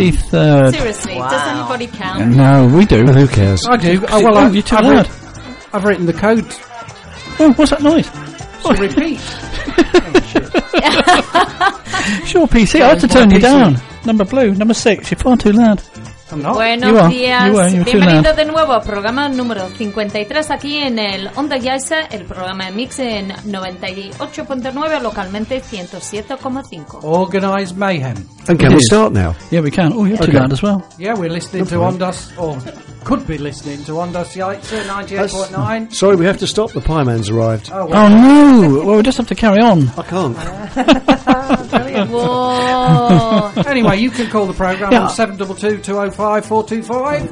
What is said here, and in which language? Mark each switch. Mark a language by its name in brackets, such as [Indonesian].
[English] 53rd. Seriously, wow. Does anybody count? No, we do. Well, who cares? I do. Oh, well, I've written the code. Oh, what's that noise? It's a repeat. Oh, shit. Sure, PC, yeah, I have to turn you down. Number blue, number 6, you're far too loud. I'm not. [Spanish] Buenos días, bienvenido de nuevo al programa número 53 aquí en el Onda Jaisa, el programa de mix en 98.9, localmente 107.5. [English] Organized mayhem. And can we start now? Yeah, we can. Oh, you're too loud as well. Yeah, we're listening to Ondas, or could be listening to Ondas Jaisa 98.9. Sorry, we have to stop, the pie man's arrived. Oh, well. Oh no! Well, we just have to carry on. I can't. Whoa. Anyway, you can call the programme on 722-205-425.